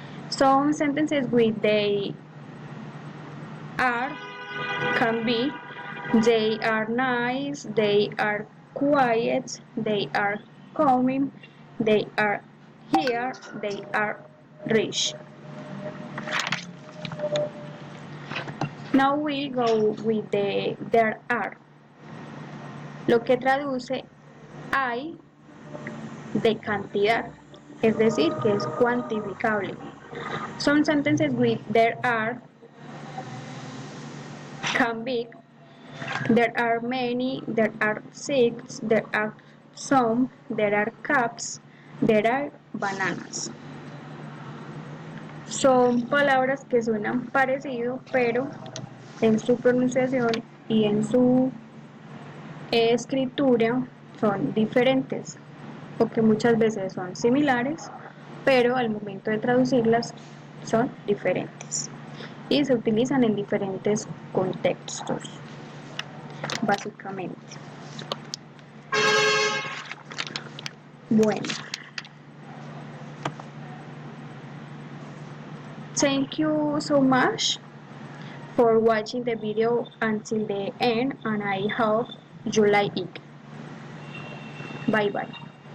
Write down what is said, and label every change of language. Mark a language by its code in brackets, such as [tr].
[en] Some sentences with they are can be they are nice, they are quiet, they are coming, they are here, they are rich. Now we go with the there are. [es] Lo que traduce hay de cantidad, es decir, que es cuantificable. [en] Some sentences with there are can be there are many, there are six, there are some, there are cups, there are bananas. [es] Son palabras que suenan parecido, pero en su pronunciación y en su escritura son diferentes, o que muchas veces son similares, pero al momento de traducirlas son diferentes y se utilizan en diferentes contextos, básicamente. [en] Bueno, thank you so much for watching the video until the end, and I hope you like it. Bye bye.